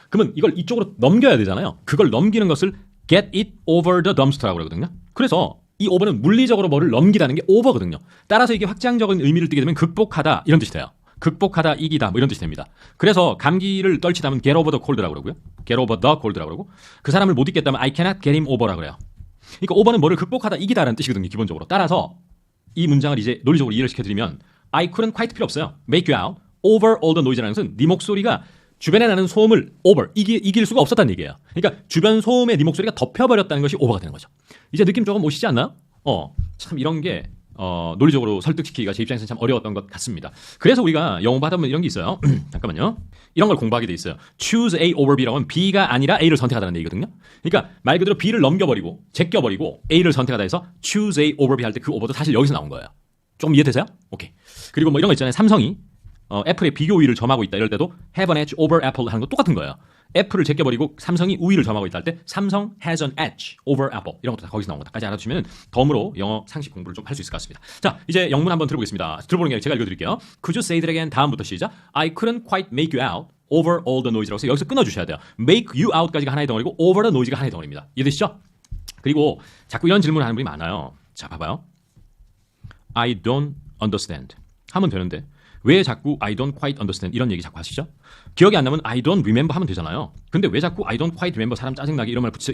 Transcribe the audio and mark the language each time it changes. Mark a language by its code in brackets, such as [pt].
[ko] 그러면 이걸 이쪽으로 넘겨야 되잖아요. 그걸 넘기는 것을 [en] get it over the dumpster [ko] 라고 그러거든요. 그래서 이 over는 물리적으로 뭐를 넘기다는 게 over거든요. 따라서 이게 확장적인 의미를 띠게 되면 극복하다 이런 뜻이 돼요. 극복하다, 이기다 뭐 이런 뜻이 됩니다. 그래서 감기를 떨치다면 [en] get over the cold [ko] 라고 그러고요. [en] get over the cold [ko] 라고 그러고 그 사람을 못 이겼다면 [en] I cannot get him over [ko] 라고 그래요. 그러니까 over는 뭐를 극복하다, 이기다라는 뜻이거든요. 기본적으로. 따라서 이 문장을 이제 논리적으로 이해를 시켜드리면 [en] I couldn't quite [ko] 필요 없어요. [en] make you out over all the noise [ko] 라는 것은 네 목소리가 주변에 나는 소음을 over, 이길 수가 없었다는 얘기예요. 그러니까 주변 소음에 네 목소리가 덮여버렸다는 것이 over가 되는 거죠. 이제 느낌 조금 오시지 않나요? 참 이런 게 논리적으로 설득시키기가 제 입장에서는 참 어려웠던 것 같습니다. 그래서 우리가 영어 하다 보면 이런 게 있어요. 잠깐만요. 이런 걸 공부하게 돼 있어요. [en] choose A over B [ko] 라고 하면 B가 아니라 A를 선택하다는 얘기거든요. 그러니까 말 그대로 B를 넘겨버리고 제껴버리고 A를 선택하다 해서 choose A over B 할 때 그 over도 사실 여기서 나온 거예요. 조금 이해되세요? 오케이. 그리고 뭐 이런 거 있잖아요. 삼성이 애플의 비교 우위를 점하고 있다. 이럴 때도 [en] have an edge over Apple [ko] 하는 거 똑같은 거예요. 애플을 제껴버리고 삼성이 우위를 점하고 있다 할 때 삼성 [en] has an edge over Apple [ko] 이런 것도 다 거기서 나온 것까지 알아두시면 덤으로 영어 상식 공부를 좀 할 수 있을 것 같습니다. 자 이제 영문 한번 들어보겠습니다. 들어보는 게 제가 읽어드릴게요. [en] Could you say that again? [ko] 다음부터 시작. [en] I couldn't quite make you out over all the noise [ko] 라고 해서 여기서 끊어주셔야 돼요. [en] make you out [ko] 까지가 하나의 덩어리고 [en] over the noise [ko] 가 하나의 덩어리입니다. 이해되시죠? 그리고 자꾸 이런 질문을 하는 분이 많아요. 자 봐봐요. [en] I don't understand [ko] 하면 되는데 왜 자꾸 [en] I don't quite understand [ko] 이런 얘기 자꾸 하시죠? 기억이 안 나면 [en] I don't remember [ko] 하면 되잖아요. 근데 왜 자꾸 [en] I don't quite remember [ko] 사람 짜증나게 이런 말 붙이죠?